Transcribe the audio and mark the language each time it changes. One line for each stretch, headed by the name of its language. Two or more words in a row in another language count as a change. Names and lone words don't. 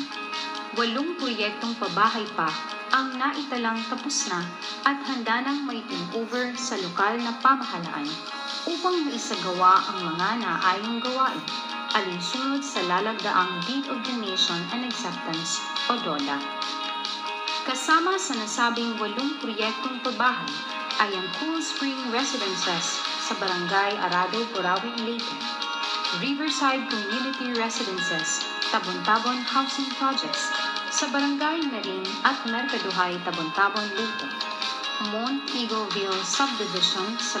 Filipino: 8 proyektong pabahay pa ang naitalang tapos na at handa nang mai-turnover sa lokal na pamahalaan upang maisagawa ang mga naayong gawain alinsunod sa lalagdaang Deed of Donation and Acceptance o DOLA. Kasama sa nasabing 8 proyektong pabahay ay ang Cool Spring Residences sa Barangay Arado, Burawin, Leyte, Riverside Community Residences, Tabon-Tabon Housing Projects sa Barangay Marin at Mercaduhay, Tabon-Tabon, Leyte, Mount Eagleville Subdivision sa